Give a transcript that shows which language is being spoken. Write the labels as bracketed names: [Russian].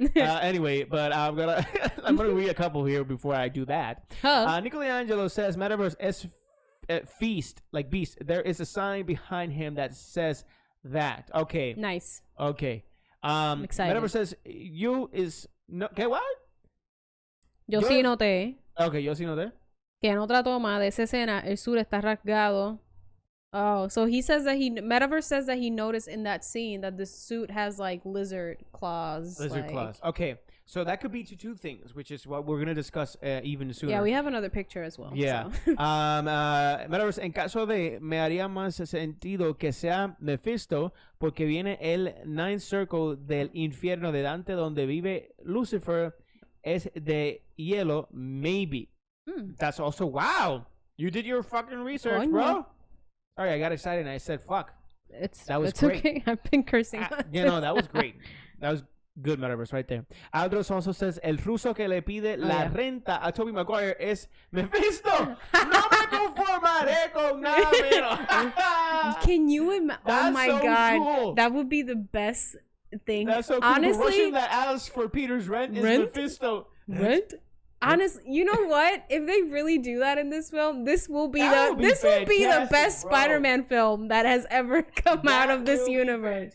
[English] Anyway, but I'm gonna read a couple here before I do that. Nicolangelo says Metaverse is feast like beast. There is a sign behind him that says that. Okay. Nice. Okay. I'm excited. Metaverse says you is no. Okay, what? [Spanish] Yo sí noté. Okay, yo sí noté. Que en otra toma de esa escena el sur está rasgado. [English] Oh, so he says that Metaverse says that he noticed in that scene that the suit has like lizard claws. Okay, so that could be two things, which is what we're gonna discuss even sooner. Yeah, we have another picture as well. Yeah. So. [Spanish] Metaverse, en caso de me haría más sentido que sea Mephisto, porque viene el Ninth Circle del infierno de Dante, donde vive Lucifer, es de hielo, maybe. [English] That's also wow. You did your fucking research, bro. Sorry, I got excited and I said fuck. That was great. Okay. I've been cursing. That was great. That was good, Metaverse, right there. Aldros also says [Spanish] el ruso que le pide la renta a Tobey Maguire es Mephisto. No me conformaré con nada menos. [English] Can you imagine? Oh my god, cool. That would be the best thing. That's so cool. Honestly, the Russian that asks for Peter's rent is Mephisto. Rent? Honestly, you know what? If they really do that in this film, this will be the best Spider-Man film that has ever come out of this universe.